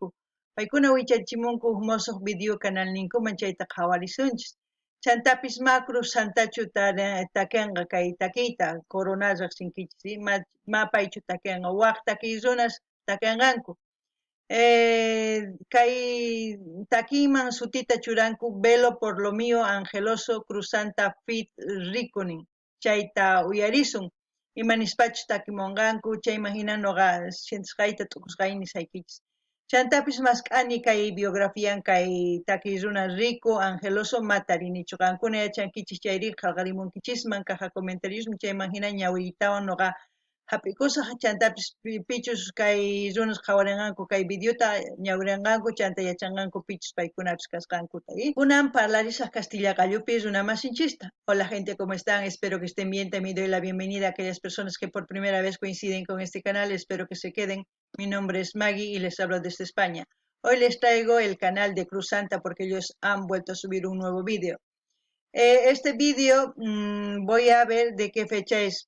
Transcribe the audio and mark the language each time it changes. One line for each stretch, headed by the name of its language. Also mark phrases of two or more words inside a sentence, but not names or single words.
Quechua: Paykuna wichachimunku musuq video canal ninkuman chayta qhawarisunchis. Chantapis ma Cruz Santachu takianqa kay takiyta Corona riqsinkichis ma paychu takianqa waq takiy runas takianqanku. Kay takiman sutita churanku Velo por lo mío Angeloso Cruz Santa Fit Riconin chayta uyarisun imanispachu takimonqanku chayman hina noqa sientisqayta t'ukusqayni saykichis chantapis mask'ani kay biografian kay takiy runa Rico Angeloso matarinichu qankuna yachankichis chayri qallqarimunkichisman
Spanish: caja comentariosmi
Quechua: chayman hina ñawiytawan noqa hap'ikusa chantapis pichus kay runas qhawarinqanku kay videota ñawirinqanku chanta yachanqanku pichus paykunapis kasqankuta kunan parlarisaq castilla qallupi runa masinchista.
Spanish: Hola gente, ¿cómo están? Espero que estén bien. También doy la bienvenida a aquellas personas que por primera vez coinciden con este canal. Espero que se queden. Mi nombre es Maggie y les hablo desde España. Hoy les traigo el canal de Cruz Santa porque ellos han vuelto a subir un nuevo vídeo. Este vídeo voy a ver de qué fecha es.